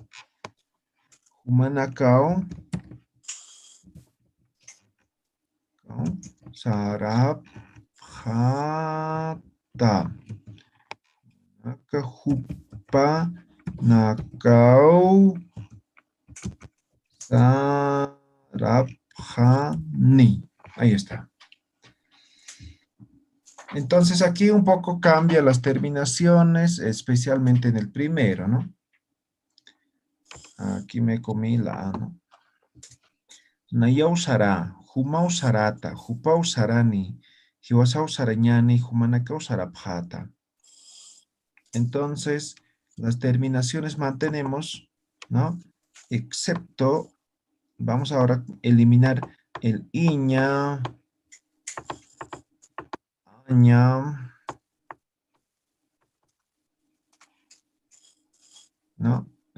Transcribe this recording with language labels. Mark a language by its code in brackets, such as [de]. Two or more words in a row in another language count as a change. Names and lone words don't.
[ay] Humanakau. Sarabhata. Nakahupa. Nakau. Sarabhani. [es] Ahí está. Entonces aquí un poco cambia las terminaciones, especialmente en el primero, ¿no? Aquí me comí la A, ¿no? [ay] Nayau sara, humau sarata, hupau sarani, hiwasau sarañani, humanakau sarabhata. [es] Entonces, las terminaciones mantenemos, ¿no? Excepto, vamos ahora a eliminar el iña, aña, ¿no?